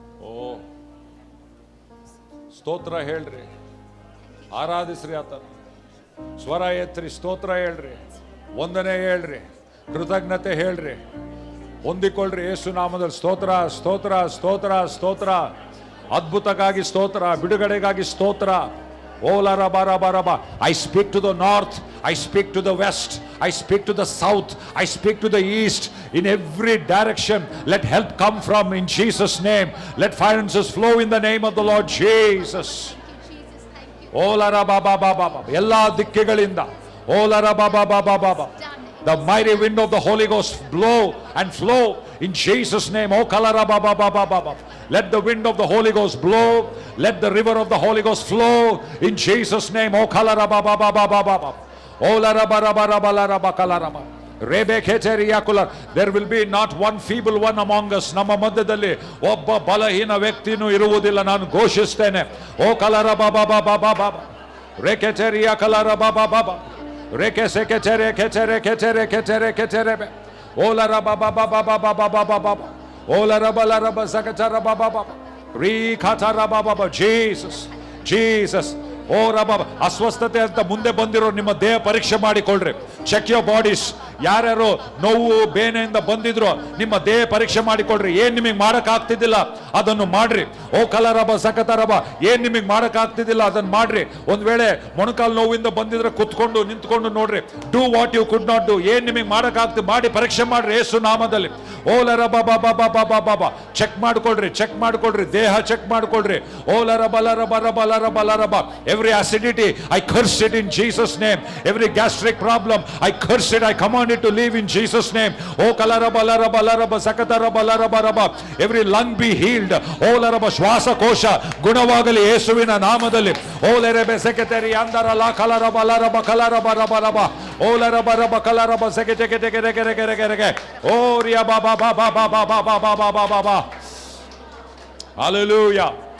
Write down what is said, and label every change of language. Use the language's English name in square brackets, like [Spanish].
[Kannada] ಓ ಸ್ತೋತ್ರ ಹೇಳ್ರಿ, ಆರಾಧಿಸ್ರಿ ಆತನ. ಸ್ವರ ಎತ್ರಿ, ಸ್ತೋತ್ರ ಹೇಳ್ರಿ, ವಂದನೆ ಹೇಳ್ರಿ, ಕೃತಜ್ಞತೆ ಹೇಳ್ರಿ, ಹೊಂದಿಕೊಳ್ಳ್ರಿ ಯೇಸು ನಾಮದಲ್ಲಿ. ಸ್ತೋತ್ರ ಸ್ತೋತ್ರ ಸ್ತೋತ್ರ ಸ್ತೋತ್ರ. ಅದ್ಭುತಕ್ಕಾಗಿ ಸ್ತೋತ್ರ, ಬಿಡುಗಡೆಗಾಗಿ ಸ್ತೋತ್ರ. ಓಲಾರ ಬಾರ ಬಾರಬ. [English] I speak to the north, I speak to the west, I speak to the south, I speak to the east. In every direction, let help come from, in Jesus' name. Let finances flow in the name of the Lord Jesus. ಓಲಾರ ಬಾಬಾ ಬಾಬಾ ಬಾಬಾ. [Kannada] ಎಲ್ಲಾ ದಿಕ್ಕುಗಳಿಂದ [English] ಓಲಾರ ಬಾಬಾ ಬಾಬಾ ಬಾಬಾ. The mighty wind of the Holy Ghost blow and flow in Jesus' name. Oh kalara baba baba baba. Let the wind of the Holy Ghost blow. Let the river of the Holy Ghost flow in Jesus' name. Oh kalara baba baba baba. Oh lara bara bara bara bakalara ba. Rebekheteriakula. There will be not one feeble one among us. [Kannada] ನಮ್ಮ ಮಧ್ಯದಲ್ಲಿ ಒಬ್ಬ ಬಲಹೀನ ವ್ಯಕ್ತಿನೂ ಇರುವುದಿಲ್ಲ. ನಾನು ಘೋಷಿಸ್ತೇನೆ. ಓ ಕಲರ ಬಾಬಾ ಬಾಬಾ ಬಾಬಾ. ರೆಕೆಚೆರಿಯಾ ಕಲರ ಬಾಬಾ ಬಾಬಾ. Reke sekechere kechere kechere kechere kechere be. Ola raba baba baba baba baba baba. Ola raba la raba sakachara baba baba. Ri khata raba baba. Jesus, Jesus. ಓ ರಬ. ಅಸ್ವಸ್ಥತೆ ಅಂತ ಮುಂದೆ ಬಂದಿರೋ ನಿಮ್ಮ ದೇಹ ಪರೀಕ್ಷೆ ಮಾಡಿಕೊಳ್ಳ್ರಿ. [English] Check your bodies. [Kannada] ಯಾರ್ಯಾರು ನೋವು ಬೇನೆಯಿಂದ ಬಂದಿದ್ರು ನಿಮ್ಮ ದೇಹ ಪರೀಕ್ಷೆ ಮಾಡಿಕೊಳ್ಳ್ರಿ. ಏನ್ ನಿಮಗೆ ಮಾಡಕ್ ಆಗ್ತಿದ್ದಿಲ್ಲ ಅದನ್ನು ಮಾಡ್ರಿ. ಓ ಕಲರಬ ಸಕತರಬ. ಏನ್ ನಿಮಗೆ ಮಾಡಕ್ ಆಗ್ತಿದ್ದಿಲ್ಲ ಅದನ್ನು ಮಾಡ್ರಿ. ಒಂದ್ ವೇಳೆ ಮೊಣಕಾಲು ನೋವಿಂದ ಬಂದಿದ್ರೆ ಕುತ್ಕೊಂಡು ನಿಂತ್ಕೊಂಡು ನೋಡ್ರಿ. [English] Do what you could not do. [Kannada] ಏನ್ ನಿಮಗೆ ಮಾಡಕ್ ಆಗ್ತಿ ಮಾಡಿ ಪರೀಕ್ಷೆ ಮಾಡ್ರಿ ಯೇಸು ನಾಮದಲ್ಲಿ. ಓಲರ ಬಾಬಾ ಬಾಬಾ ಬಾಬಾ ಬಾಬಾ. ಚೆಕ್ ಮಾಡ್ಕೊಳ್ರಿ, ಚೆಕ್ ಮಾಡ್ಕೊಳ್ರಿ, ದೇಹ ಚೆಕ್ ಮಾಡ್ಕೊಳ್ರಿ. ಓಲರ ಬಲರ ಬರ ಬಲರ ಬಲರ ಬಾ. [English] Every acidity, I curse it in Jesus' name. Every gastric problem, I curse it. I command it to leave in Jesus' name. Oh kalaraba laraba laraba sakataraba laraba raba. Every lung be healed. Oh laraba [Kannada] ಶ್ವಾಸಕೋಶ ಗುಣವಾಗಲಿ ಯೇಸುವಿನ ನಾಮದಲ್ಲಿ. ಓ ಲೆರೆಬೆ ಸೆಕೆಟರಿ ಅಂದರ ಲಾ ಕಲರಬ ಲರಬ ಕಲರಬ ರಬ ರಬ. ಓ ಲರಬ ರಬ ಕಲರಬ ಸೆಕೆಟೆ ಕೆಟೆ ಕೆರೆ ಕೆರೆ ಕೆರೆ ಕೆರೆ K. ಓ ರಿಯಾ ಬಾಬಾ ಬಾಬಾ ಬಾಬಾ ಬಾಬಾ ಬಾಬಾ ಬಾಬಾ ಬಾ. Hallelujah.